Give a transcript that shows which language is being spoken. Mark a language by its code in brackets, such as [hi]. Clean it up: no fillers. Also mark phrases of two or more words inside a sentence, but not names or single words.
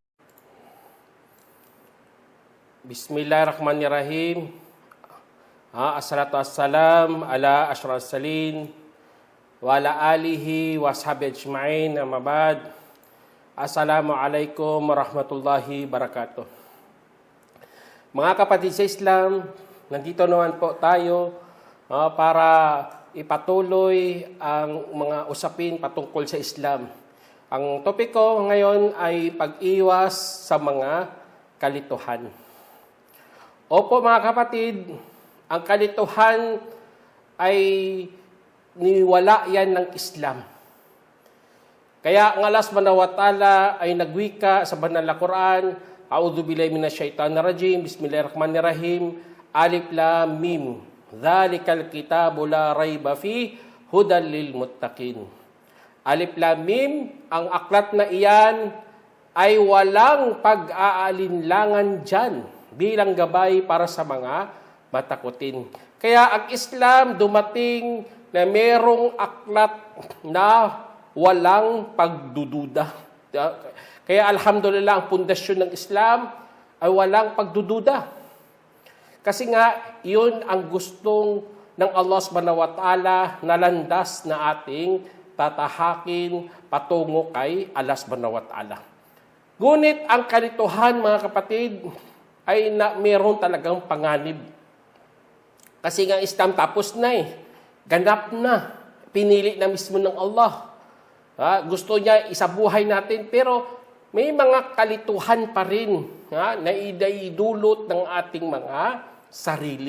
[ar] بسم الله الرحمن الرحيم. الصلاة والسلام على أشرف المرسلين وعلى آله وصحبه أجمعين، أما بعد. السلام عليكم ورحمة الله وبركاته. [tl] Mga kapatid sa Islam, nandito naman po tayo para ipatuloy ang mga usapin patungkol sa Islam. Ang topiko ngayon ay pag-iwas sa mga kalituhan. Opo mga kapatid, ang kalituhan ay niwala yan ng Islam. Kaya ang Allah [ar] سبحانه وتعالى [tl] ay nagwika sa banal na Quran, [ar] أعوذ بالله من الشيطان الرجيم، بسم الله الرحمن الرحيم, الم، ذلك الكتاب لا ريب فيه هدى للمتقين. الم, [tl] ang aklat na iyan ay walang pag-aalinlangan dyan bilang gabay para sa mga matakutin. Kaya ang Islam dumating na merong aklat na walang pagdududa. Kaya alhamdulillah, ang pundasyon ng Islam ay walang pagdududa. Kasi nga, yun ang gustong ng Allah [ar] سبحانه وتعالى [tl] na landas na ating tatahakin patungo kay Allah [ar] سبحانه وتعالى. [tl] Ngunit ang kalituhan, mga kapatid, ay meron talagang panganib. Kasi nga Islam tapos na ganap na. Pinili na mismo ng Allah. Gusto niya isabuhay natin, pero may mga kalituhan pa rin na idulot ng ating mga sarili.